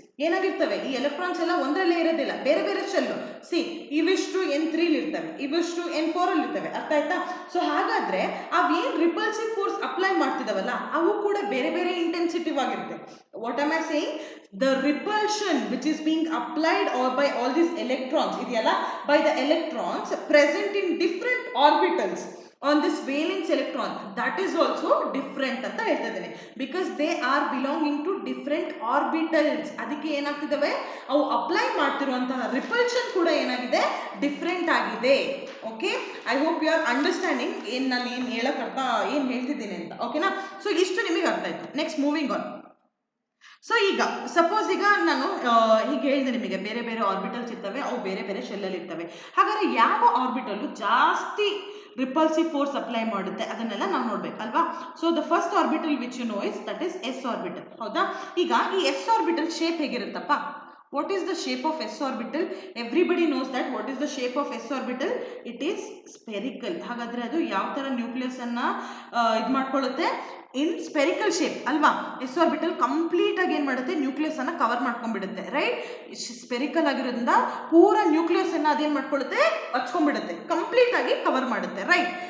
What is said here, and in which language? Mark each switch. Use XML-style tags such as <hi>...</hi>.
<kn>ಏನಾಗಿರ್ತವೆ ಈ ಎಲೆಕ್ಟ್ರಾನ್ಸ್ ಎಲ್ಲ ಒಂದರಲ್ಲೇ ಇರೋದಿಲ್ಲ, ಬೇರೆ ಬೇರೆ ಶೆಲ್. ಸಿ, ಇವಿಷ್ಟು N3 ಇರ್ತವೆ, ಇವಿಷ್ಟು N4 ಅಲ್ಲಿ ಇರ್ತವೆ. ಅರ್ಥ ಆಯ್ತಾ? ಸೊ ಹಾಗಾದ್ರೆ ಅವೇನ್ ರಿಪಲ್ಸಿವ್ ಫೋರ್ಸ್ ಅಪ್ಲೈ ಮಾಡ್ತಿದಾವಲ್ಲ ಅವು ಕೂಡ ಬೇರೆ ಬೇರೆ ಇಂಟೆನ್ಸಿಟಿವ್ ಆಗಿರುತ್ತೆ.</kn> <en>What am I saying? The repulsion which is being applied or by all these electrons</en> <kn>ಇದೆಯಲ್ಲ,</kn> <en>by the electrons present in different orbitals on this valence electron, that is also different</en> <kn>ಅಂತ ಹೇಳ್ತಾ ಇದ್ದೇನೆ.</kn> <en>because they are belonging to different orbitals.</en> <kn>ಅದಕ್ಕೆ ಏನಾಗ್ತಿದಾವೆ, ಅವು apply ಮಾಡ್ತಿರುವಂತಹ repulsion ಕೂಡ ಏನಾಗಿದೆ, different ಆಗಿದೆ.</kn> <en>okay, I hope you are understanding</en> <kn>ನಾನು ಏನು ಹೇಳ್ತಿದ್ದೀನಿ ಅಂತ. ಓಕೆನಾ? ಸೊ ಇಷ್ಟು ನಿಮಗೆ ಅರ್ಥ ಆಯ್ತು.</kn> <en>Next moving on.</en> <kn>ಸೊ ಈಗ ಸಪೋಸ್ ಈಗ ನಾನು ಹೀಗೆ ಹೇಳಿದೆ ನಿಮಗೆ, ಬೇರೆ ಬೇರೆ ಆರ್ಬಿಟಲ್ಸ್ ಇರ್ತವೆ, ಅವು ಬೇರೆ ಬೇರೆ ಶೆಲ್ಲಲ್ಲಿ ಇರ್ತವೆ. ಹಾಗಾದ್ರೆ ಯಾವ ಆರ್ಬಿಟಲ್ ಜಾಸ್ತಿ ರಿಪಲ್ಸಿವ್ ಫೋರ್ಸ್ ಅಪ್ಲೈ ಮಾಡುತ್ತೆ ಅದನ್ನೆಲ್ಲ ನಾವು ನೋಡ್ಬೇಕಲ್ವಾ.</kn> <en>So the first orbital which you know is that is S orbital.</en> <kn>ಹೌದಾ? ಈಗ ಈ S orbital shape ಹೇಗಿರುತ್ತಪ್ಪ?</kn> <en>What is the shape of s orbital? Everybody knows that. What is the shape of s orbital? It is spherical.</en> <kn>ಹಾಗಾದ್ರೆ ಅದು ಯಾವ ತರ nucleus ಅನ್ನ ಇದು ಮಾಡ್ಕೊಳ್ಳುತ್ತೆ?</kn> <en>in spherical shape</en> <kn>ಅಲ್ವಾ. ಎಸ್ ಆರ್ಬಿಟಲ್ ಕಂಪ್ಲೀಟ್ ಆಗಿ ಏನ್ ಮಾಡುತ್ತೆ, ನ್ಯೂಕ್ಲಿಯಸ್ ಅನ್ನ ಕವರ್ ಮಾಡ್ಕೊಂಡ್ಬಿಡುತ್ತೆ, ರೈಟ್. ಸ್ಪೆರಿಕಲ್ ಆಗಿರೋದ್ರಿಂದ ಪೂರಾ ನ್ಯೂಕ್ಲಿಯಸ್ ಅನ್ನ ಅದೇನ್ ಮಾಡ್ಕೊಳ್ಳುತ್ತೆ, ಹಚ್ಕೊಂಡ್ಬಿಡುತ್ತೆ, ಕಂಪ್ಲೀಟ್ ಆಗಿ ಕವರ್ ಮಾಡುತ್ತೆ, ರೈಟ್.</kn>